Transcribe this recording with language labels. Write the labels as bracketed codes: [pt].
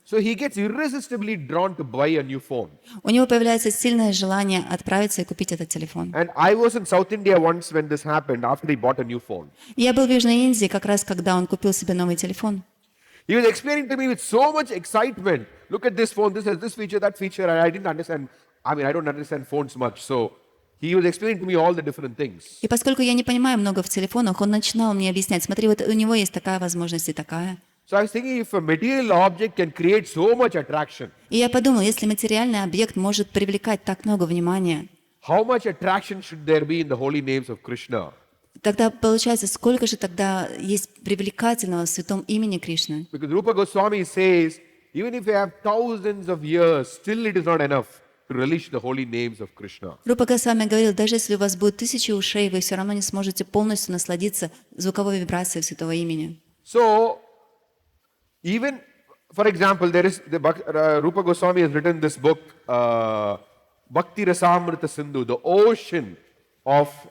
[en] so he gets irresistibly drawn to buy a new phone. [ru] у него появляется сильное желание отправиться и купить этот телефон. [en] And I was in South India once when this happened, after he bought a new phone. [ru] Я был в Южной Индии как раз, когда он купил себе новый телефон. [en] He was explaining to me with so much excitement, look at this phone, this has this feature, that feature, and I didn't understand. I don't understand phones much, so he was explaining to me all the different things. [ru] И поскольку я не понимаю много в телефонах, он начинал мне объяснять, смотри, вот у него есть такая возможность и такая. [en] So I was thinking, if a material object can create so much attraction, [ru] И я подумал, если материальный объект может привлекать так много внимания, [en] how much attraction should there be in the holy names of Krishna? [ru] тогда получается, сколько же тогда есть привлекательного в святом имени Кришны. [en] Because Rupa Goswami says, even if you have thousands of years, still it is not enough to relish the holy names of Krishna. [ru] Рупа Госвами говорил, даже если у вас будет 1000 ушей, вы все равно не сможете полностью насладиться звуковой вибрацией святого имени. [en] So, even, for example, there is Rupa Goswami has written this book, Bhakti Rasamrita Sindhu, the ocean of